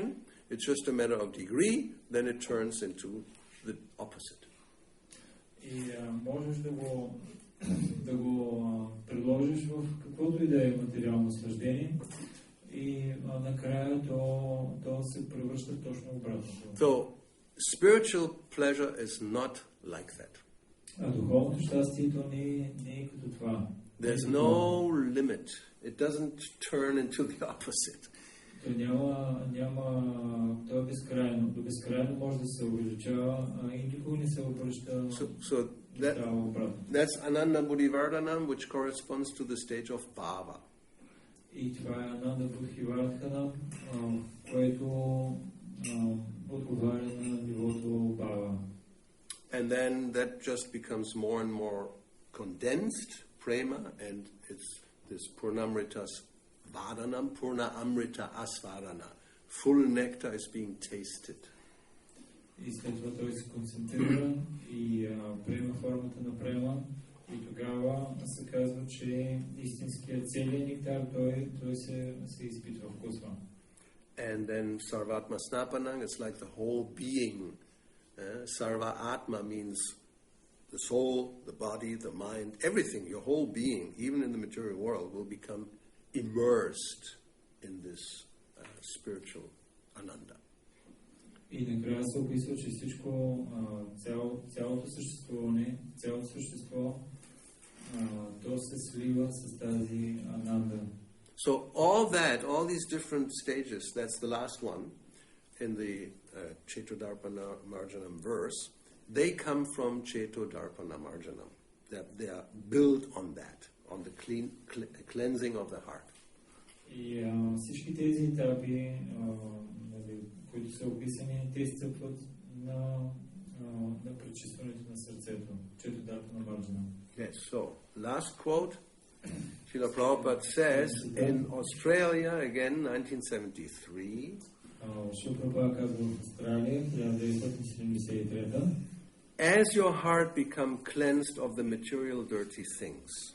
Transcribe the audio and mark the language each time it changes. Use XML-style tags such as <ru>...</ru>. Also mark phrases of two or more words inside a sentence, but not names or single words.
<en>It's just a matter of degree, then it turns into the opposite.</en> <bg>И можеш да го предложиш в каквото и да е материално наслаждение и накрая то се превръща точно обратно.</bg> <en>So, spiritual pleasure is not like that.</en> <bg>А духовното щастието не е като това.</bg> <en>There's no limit. It doesn't turn into the opposite.</en> <bg>То то е безкрайно. До безкрайно може да се увеличава и никога не се обръща обратно.</bg> <en>That's Ananda Buddhivardhanam, which corresponds to the stage of bhava.</en> <bg>И това е Ананда Будхивардханам, което отговаря на нивото бава.</bg> <en>And then that just becomes more and more condensed, prema, and it's this Purnamrita's Vadanam, Purna Amrita Asvarana. Full nectar is being tasted.</en> <bg>И след това той се концентрира и приема формата на према. И тогава се казва, че истинският целият нектар, той се изпитва, вкусва.</bg> <en>And then Sarvatma Snapanang, it's like the whole being. Sarva Atma means the soul, the body, the mind, everything, your whole being, even in the material world, will become immersed in this spiritual ananda.</en> <bg>И накрая се описва, че всичко, цялото същество, то се слива с тази ананда.</bg> <en>So all these different stages, that's the last one in the Chetodarpana Marjanam verse, they come from Chetodarpana Marjanam. They are built on that, on the cleansing of the heart.</en> <bg>И всички тези етапи, които са описани, те стъпват на пречистването на сърцето, Chetodarpana Marjanam.</bg> <en>Yes, so last quote. Srila Prabhupada says in Australia, again, 1973, as your heart become cleansed of the material dirty things,</en>